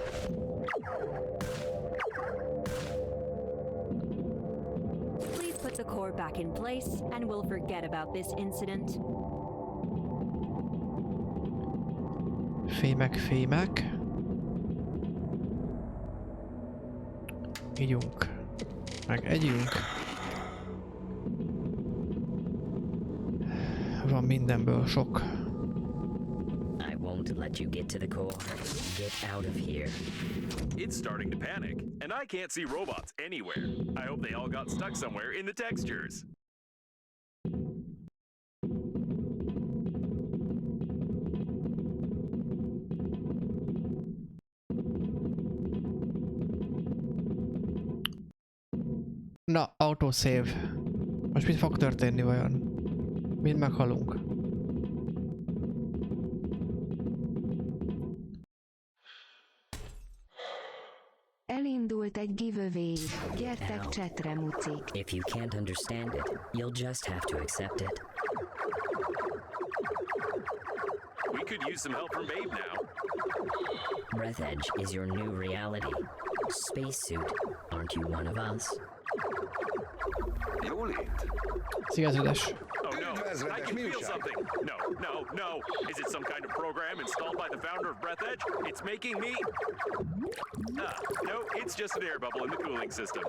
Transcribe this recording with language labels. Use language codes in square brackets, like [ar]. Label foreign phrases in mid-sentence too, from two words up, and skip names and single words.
[en] Please put the core back in place, and we'll forget about this incident. [hu] Fémek, fémek. Ígyunk. Meg együnk. van mindenből sok. [en] I won't let you get to the core. Get out of here. It's starting to panic, and I can't see robots anywhere. I hope they all got stuck somewhere in the textures. [hu] Na, autosave. Most mit fog történni vajon? Mind meghalunk. Elindult egy giveaway. Gyertek chatre, mucik. [en] If you can't understand it, you'll just have to accept it. We could use some help from Babe now. Breathedge is your new reality. Spacesuit, aren't you one of us? [hu] Jól itt. Szigazodás. [en] Oh no, I can feel something. No. Is it some kind of program installed by the founder of Breathedge? It's making me... no, it's just an air bubble in the cooling system.